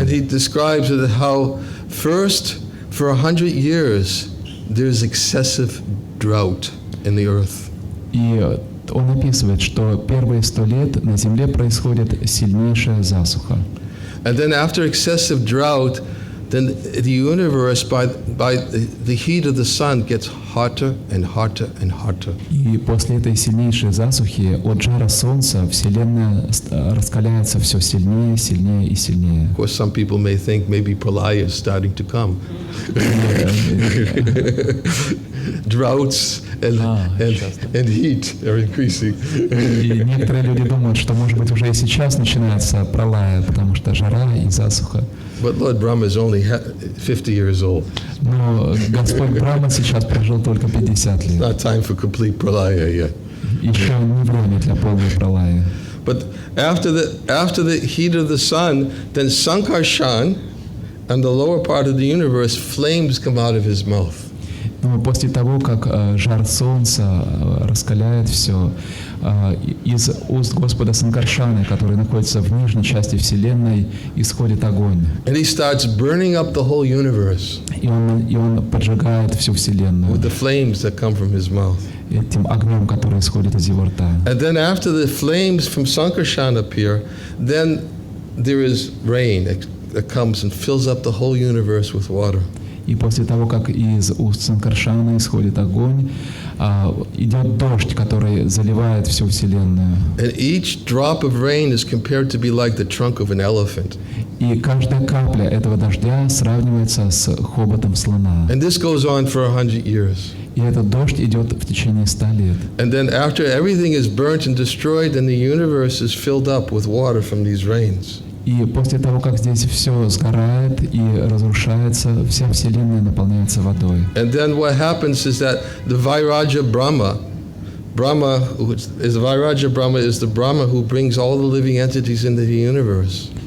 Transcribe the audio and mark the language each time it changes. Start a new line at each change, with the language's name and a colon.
English: And he describes it how first, for 100 years, there's excessive drought in the earth.
Russian: И он описывает, что первые 100 лет на Земле происходит сильнейшая засуха.
English: And then after excessive drought, then the universe, by the heat of the sun, gets hotter and hotter and hotter.
Russian: И после этой сильнейшей засухи от жара Солнца Вселенная раскаляется все сильнее, сильнее и сильнее.
English: Of course, some people may think maybe pralaya is starting to come. Droughts and heat are increasing.
Russian: И некоторые люди думают, что, может быть, уже и сейчас начинается пролая, потому что жара и засуха.
English: But Lord Brahma is only 50 years old.
Russian: Но Господь Брахма сейчас прожил только 50
English: It's
Russian: лет.
English: not time for complete pralaya yet.
Russian: Еще не время для полной пролаи.
English: But after the heat of the sun, then Sankarshan, and the lower part of the universe, flames come out of his mouth.
Russian: Но после того, как жар Солнца раскаляет все, из уст Господа Санкаршаны, который находится в нижней части Вселенной, исходит огонь.
English: And he starts burning up the whole universe
Russian: И он поджигает всю Вселенную
English: with the flames that come from his mouth.
Russian: этим огнем, который исходит из его рта.
English: And then after the flames from Sankarshan appear, then there is rain that comes and fills up the whole universe with water.
Russian: И после того, как из уст Санкаршаны исходит огонь, идет дождь, который заливает всю Вселенную.
English: And each drop of rain is compared to be like the trunk of an elephant.
Russian: И каждая капля этого дождя сравнивается с хоботом слона.
English: And this goes on for 100 years.
Russian: И этот дождь идет в течение 100 лет.
English: And then after everything is burnt and destroyed, then the universe is filled up with water from these rains.
Russian: И после того, как здесь все сгорает и разрушается, вся Вселенная наполняется водой.
English: And then what happens is that the Vairaja Brahma, Vairaja Brahma is the Brahma who brings all the living entities into the universe.